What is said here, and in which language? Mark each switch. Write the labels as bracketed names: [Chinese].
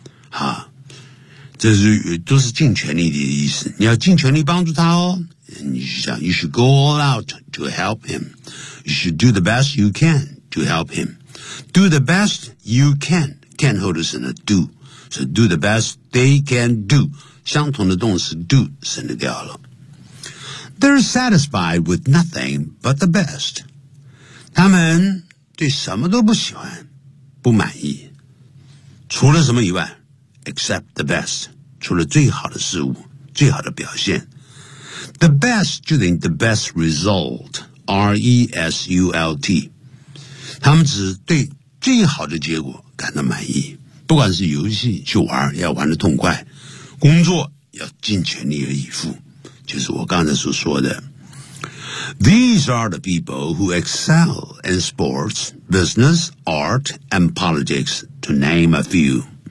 [Chinese] 好，这是都是尽全力的意思。你要尽全力帮助他哦。 [English] You should go all out to help him. You should do the best you can to help him. Do the best you can. Can [Chinese] 后的是呢 [English] do. So do the best they can do. [Chinese] 相同的动词 do 省略掉了。 [English] They're satisfied with nothing but the best. [Chinese] 他们对什么都不喜欢，不满意。除了什么以外 ？ [English] Except the best. [Chinese] 除了最好的事物，最好的表现。 [English] The best, [Chinese] 就等于 [English] the best result, R-E-S-U-L-T. [Chinese] 他们只对最好的结果感到满意。不管是游戏去玩，要玩得痛快，工作要尽全力而以赴，就是我刚才所说的。 [English] These are the people who excel in sports, business, art, and politics, to name a few.